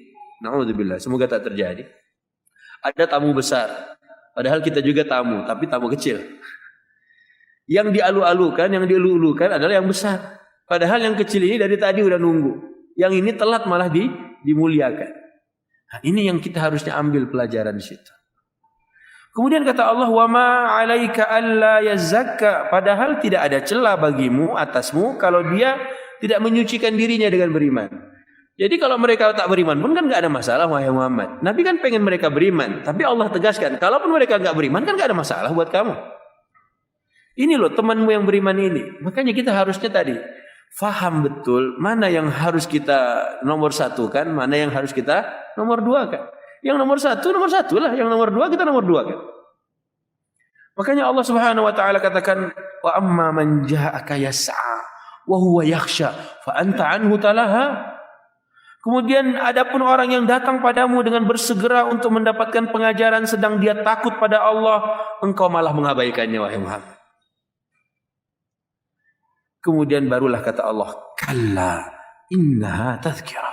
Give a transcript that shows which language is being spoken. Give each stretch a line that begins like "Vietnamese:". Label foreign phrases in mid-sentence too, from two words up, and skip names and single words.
Indonesian: Na'udzubillah, semoga tak terjadi. Ada tamu besar, padahal kita juga tamu, tapi tamu kecil. Yang dialu-alukan, yang diulu-ulukan adalah yang besar. Padahal yang kecil ini dari tadi udah nunggu. Yang ini telat malah dimuliakan. Nah, ini yang kita harusnya ambil pelajaran di situ. Kemudian kata Allah,
Arabic: وما عليك ألا يزكى,
Indonesian: padahal tidak ada celah bagimu atasmu kalau dia tidak menyucikan dirinya dengan beriman. Jadi kalau mereka tak beriman pun kan enggak ada masalah wahai Muhammad. Nabi kan pengen mereka beriman, tapi Allah tegaskan, kalaupun mereka enggak beriman kan enggak ada masalah buat kamu. Ini loh temanmu yang beriman ini. Makanya kita harusnya tadi faham betul mana yang harus kita nomor satukan, mana yang harus kita nomor dua kan. Yang nomor satu lah. Yang nomor dua kita nomor dua kan. Makanya Allah
Arabic: سبحانه وتعالى
Indonesian: katakan,
Arabic: وأما من جاءك يسعى وهو يخشى فأنت عنه تلهى.
Indonesian: Kemudian adapun orang yang datang padamu dengan bersegera untuk mendapatkan pengajaran sedang dia takut pada Allah, engkau malah mengabaikannya wahai Muhammad. Kemudian barulah kata Allah,
Arabic: كلا إنها تذكرة.